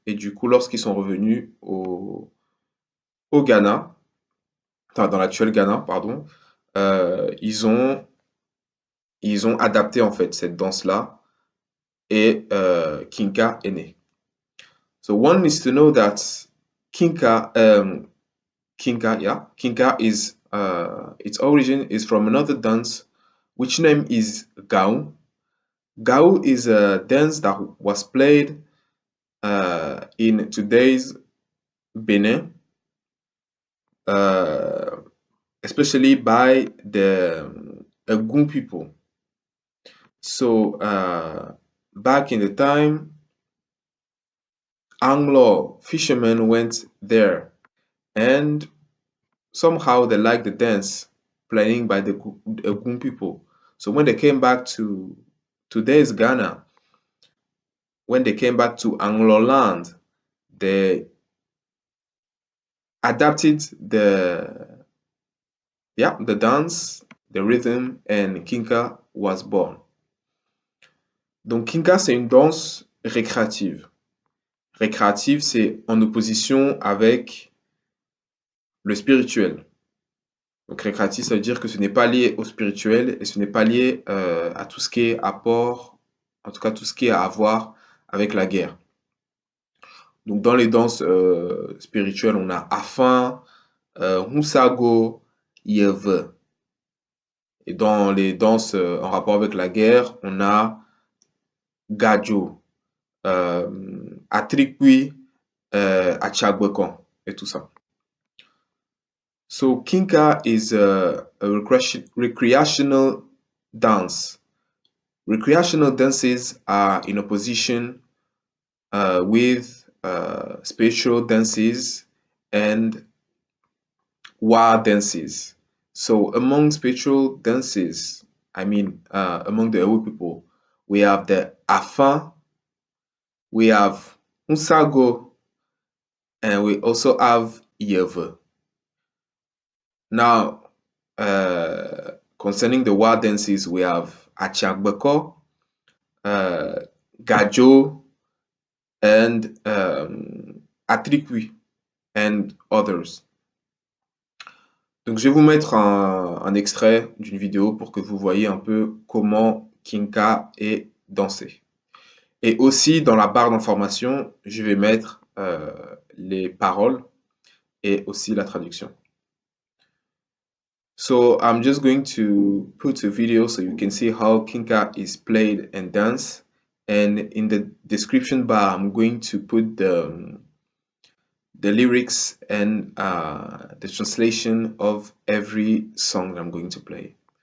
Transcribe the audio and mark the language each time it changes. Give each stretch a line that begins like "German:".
French: Et du coup, lorsqu'ils sont revenus au Ghana, enfin dans l'actuel Ghana, pardon, ils ont adapté en fait cette danse-là et Kinka est né.
English: So one needs to know that Kinka, Kinka is its origin is from another dance, which name is Gaou. Gaou is a dance that was played in today's Benin, especially by the Egun people. So back in the time, Anglo fishermen went there and somehow they liked the dance playing by the Egun people. So when they came back to today's Ghana, when they came back to Anglo land, they adapted the dance, the rhythm, and Kinka was born.
French: Donc Kinka, c'est une danse récréative. Récréative, c'est en opposition avec le spirituel. Donc récréatif, ça veut dire que ce n'est pas lié au spirituel et ce n'est pas lié à tout ce qui est apport, en tout cas tout ce qui est à voir avec la guerre. Donc dans les danses spirituelles, on a Afin, Hunsago, Yeve. Et dans les danses en rapport avec la guerre, on a Gajo, Atrikwi, Achagbekan et tout ça.
English: So Kinka is a recreational dance. Recreational dances are in opposition with spiritual dances and wild dances. So among spiritual dances, among the Ewe people, we have the Afan, we have Unsago, and we also have Yeve. Now, concerning the wild dances, we have Achagbeko, Gajo, and Atrikwi, and others.
French: Donc, je vais vous mettre un extrait d'une vidéo pour que vous voyez un peu comment Kinka est dansé. Et aussi, dans la barre d'information, je vais mettre les paroles et aussi la traduction.
English: So I'm just going to put a video so you can see how Kinka is played and danced. And in the description bar, I'm going to put the lyrics and the translation of every song that I'm going to play.